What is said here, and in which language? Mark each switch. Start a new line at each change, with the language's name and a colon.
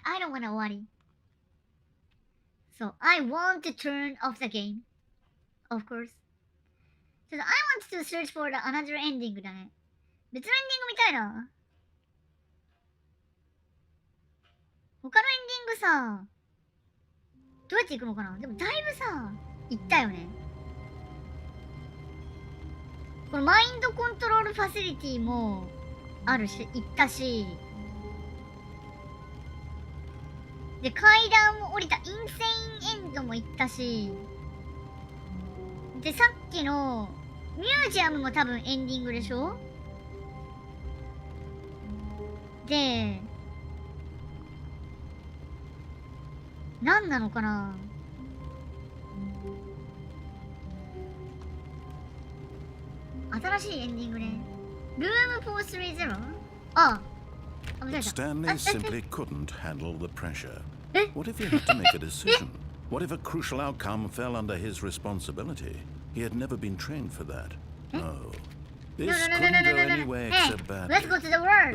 English: I don't wanna
Japanese: 終わり。
English: So, I want to turn off the game. Of course. So, I want to search for the another ending
Japanese: だね。別のエンディング見たいな。他のエンディングさ、どうやって行くのかな。でもだいぶさ、行ったよね。このマインドコントロールファシリティもあるし、行ったし、で、階段を降りたインセインエンドも行ったし、で、さっきのミュージアムも多分エンディングでしょ。で、何なのかな。新しいエンディングね。ルーム430？ ああ、間違えた。
English: Stanley simply couldn't handle the pressure. What if he had to make a decision? What if a crucial outcome fell under his responsibility? He had never been trained for that. No. This couldn't go any way except badly. Let's go to the world.